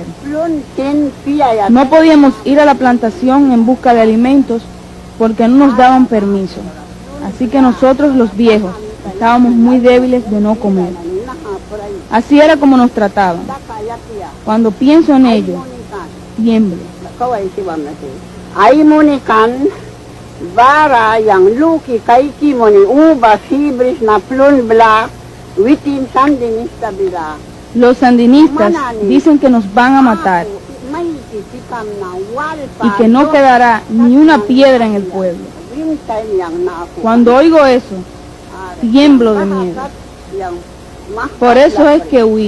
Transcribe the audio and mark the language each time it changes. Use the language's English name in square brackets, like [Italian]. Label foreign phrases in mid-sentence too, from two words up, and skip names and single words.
[Spanish] No podíamos ir a la plantación en busca de alimentos porque no nos daban permiso. Así que nosotros los viejos estábamos muy débiles de no comer. Así era como nos trataban. Cuando pienso en ello, tiemblo. [Mískito] Ay munikan bara yang luki kaiki moni uba fibris na plun bla witin sandinista bila. [Spanish] Los sandinistas dicen que nos van a matar y que no quedará ni una piedra en el pueblo. Cuando oigo eso, tiemblo de miedo. Por eso es que huí.